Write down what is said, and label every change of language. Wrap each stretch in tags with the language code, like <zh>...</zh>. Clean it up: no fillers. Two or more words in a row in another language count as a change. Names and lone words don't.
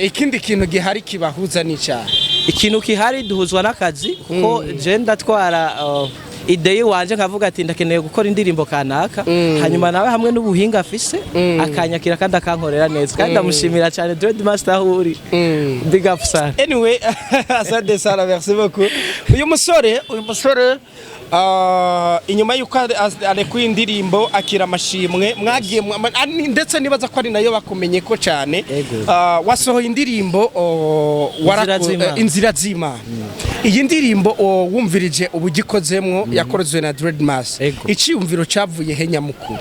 <rn>Ikindi kintu gihari kibahuza ni cyane, ikintu kihari duhuzwa n'akazi kuko je ndatwara ideye wanje nkavuga ati ndakeneye gukora indirimbo kanaka, hanyuma nawe hamwe n'ubuhinga afise akanyakira kandi akankorera neza, kandi ndamushimira cyane Dread Master aho uri.</rn> <en>Big up sir.</en> <sw>Anyway, asante sana,</sw> <fr>merci beaucoup.</fr> <rn>Uyu musore inyuma yuko arekuye indirimbo Akira Amashimwe mwagiye ndetse nibaza ko ari nayo bakumenye ko cyane, wasohoye indirimbo Inzira z'Imana. Iyi ndirimbo wumvirije ubugikozemwo yakorezwe na Dread Mass, iciyumviro cavuye he nyamukuru?</rn>